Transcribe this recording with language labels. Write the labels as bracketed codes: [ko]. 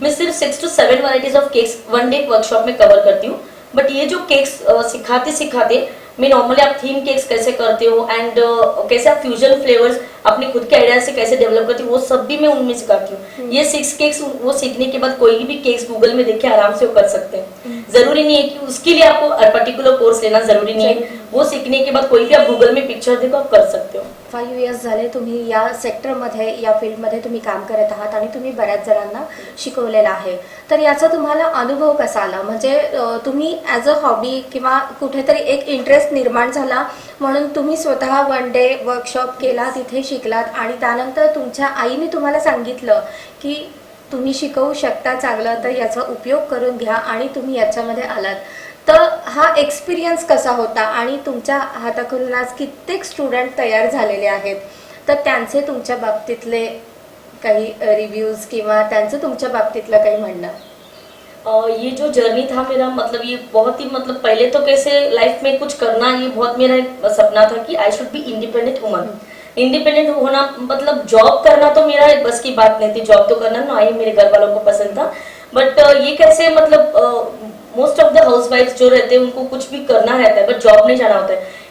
[hi] मैं सिर्फ 6 to 7 varieties of cakes 1 day workshop में कवर करती हूँ, बट ये जो केक्स सिखाते मैं नॉर्मली आप थीम केक्स कैसे करते हो एंड कैसे आप फ्यूजन फ्लेवर्स अपने खुद के आइडिया से कैसे डेवलप करती हो वो सब भी मैं उनमें सिखाती हूँ। ये 6 केक्स वो सीखने के बाद कोई भी केक्स गूगल में देख के आराम से वो कर सकते हैं, जरूरी नहीं है कि उसके लिए आपको पर्टिकुलर कोर्स लेना जरूरी नहीं है, वो सीखने के बाद कोई भी आप गूगल में पिक्चर देखो आप कर सकते हो। [mr] 5 years झाले तुम्ही या सेक्टरमध्ये या फील्डमध्ये तुम्ही काम करत आहात आणि तुम्ही बऱ्याच जणांना शिकवलेलं आहे, तर याचा तुम्हाला अनुभव कसा आला? म्हणजे तुम्ही [en] as a hobby [mr] किंवा कुठेतरी एक इंटरेस्ट निर्माण झाला म्हणून तुम्ही स्वतः 1 डे वर्कशॉप केला, तिथे शिकलात आणि त्यानंतर तुमच्या आईने तुम्हाला सांगितलं की तुम्ही शिकवू शकता चांगलं, तर याचा उपयोग करून घ्या आणि तुम्ही याच्यामध्ये आलात, तर हा एक्सपिरियन्स कसा होता? आणि तुमच्या हाताखालून आज कित्येक स्टुडंट तयार झालेले आहेत, तर त्यांचे तुमच्या बाबतीतले काही रिव्ह्यूज किंवा त्यांचं तुमच्या बाबतीतलं काही म्हणणं? [hi] ये जो जर्नी था मेरा मतलब ये बहुत ही मतलब पहले तो कैसे लाइफ में कुछ करना ये बहुत मेरा एक सपना था कि [en] I should be independent woman. [hi] Independent होना मतलब जॉब करना तो मेरा बस की बात नहीं थी, जॉब तो करना ना ही मेरे घर वालों को पसंद था, बट ये कैसे मतलब मोस्ट ऑफ द हाउसवाइफ्स जो रहते हैं उनको कुछ भी करना रहता है बट जॉब नहीं जाना होता है।